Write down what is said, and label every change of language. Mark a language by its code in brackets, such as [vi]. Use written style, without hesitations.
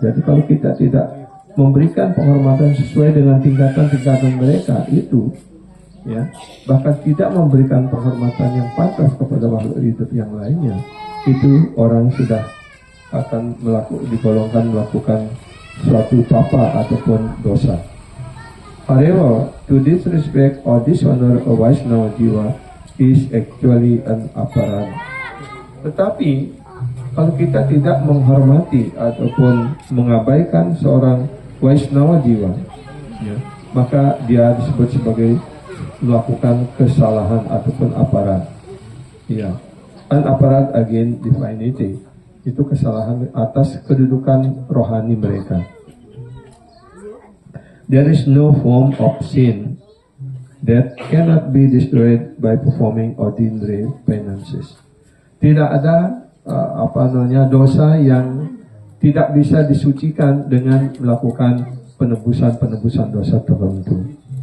[id] Jadi kalau kita tidak memberikan penghormatan sesuai dengan tingkatan-tingkatan mereka itu, ya, bahkan tidak memberikan penghormatan yang pantas kepada makhluk hidup yang lainnya, itu orang sudah akan digolongkan melakukan suatu papa ataupun dosa. [en] However, to disrespect or dishonor a Vaishnava jiwa is actually an aparad. [id] Tetapi kalau kita tidak menghormati ataupun mengabaikan seorang Vaishnava jiwa, ya, maka dia disebut sebagai melakukan kesalahan ataupun aparat. Ya, [en] an aparat again divinity, [id] itu kesalahan atas kedudukan rohani mereka. [en] There is no form of sin that cannot be destroyed by performing ordinary penances. [id] Tidak ada dosa yang tidak bisa disucikan dengan melakukan penebusan dosa tertentu.